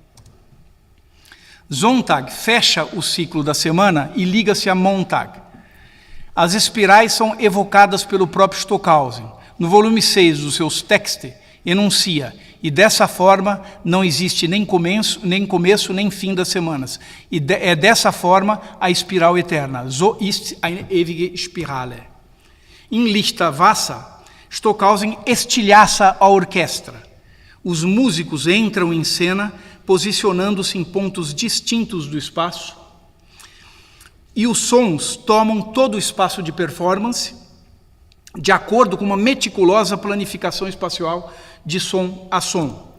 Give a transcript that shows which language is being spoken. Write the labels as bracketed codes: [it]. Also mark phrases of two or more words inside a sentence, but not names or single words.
[pt] Sontag fecha o ciclo da semana e liga-se a Montag. As espirais são evocadas pelo próprio Stockhausen. No volume 6 dos seus Texte, enuncia: e dessa forma não existe nem começo nem fim das semanas. É dessa forma a espiral eterna. [de] So ist eine ewige Spirale. [pt] Em Lichter Wasser, Stockhausen estilhaça a orquestra. Os músicos entram em cena, posicionando-se em pontos distintos do espaço, e os sons tomam todo o espaço de performance, de acordo com uma meticulosa planificação espacial de som a som.